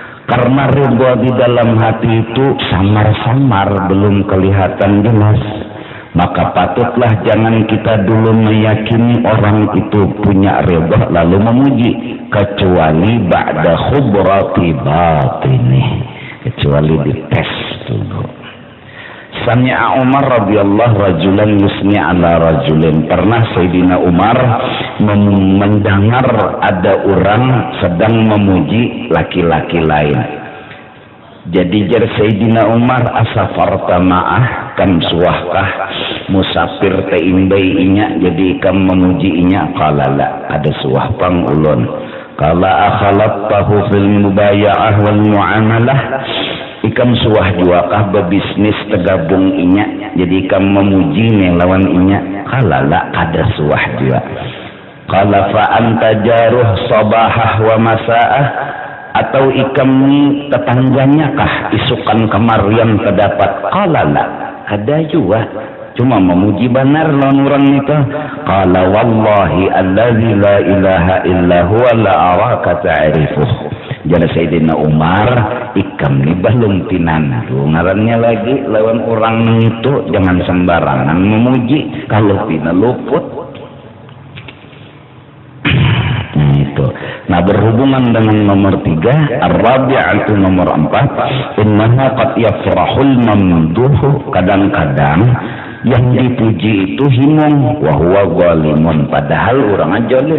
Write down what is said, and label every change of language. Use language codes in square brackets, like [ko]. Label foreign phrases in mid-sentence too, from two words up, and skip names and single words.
[id] Karena ridha di dalam hati itu samar-samar, belum kelihatan jelas. Maka patutlah jangan kita dulu meyakini orang itu punya ridha lalu memuji, kecuali [ar] بعد خبرة باطني, [id] kecuali dites dulu. [ar] سمع عمر رضي الله رجلا يثني على رجل. [id] Pernah Sayyidina Umar mendengar ada orang sedang memuji laki-laki lain. [bjn] Jadi jar Sayyidina Umar, [ar] أسافرت معه, [bjn] kam suahkah musafir te imbai inya jadi kam memuji inya? [ar] قال لا, [bjn] ada suah pang ulun. [ar] قال أخالطته في المبايعة والمعاملة, [bjn] ikam suah juakah bebisnis tegabung inya jadi ikam memuji nih lawan inya? [ar] قال لا, [bjn] ada suah jua. [ar] قال فأنت جاره صباحه ومساءه, [bjn] atau ikam ni tetangganya kah isukan kemarian terdapat? [ar] قال لا, [bjn] ada juga, cuma memuji benar lawan orang itu. [ar] قال والله الذي لا إله إلا هو لا أراك تعرفه. [bjn] Jadi Sayyidina Umar, ikam ni belum tinandu ngarannya lagi lawan orang itu, jangan sembarangan memuji, kalau tina luput. Itu. Nah, berhubungan dengan nomor 3, ar-rabi'atu nomor 4, [ar] إنها قد يفرح الممدوح, [bjn] kadang-kadang yang dipuji itu himung, [ar] وهو ظالم, [bjn] padahal orang zalim.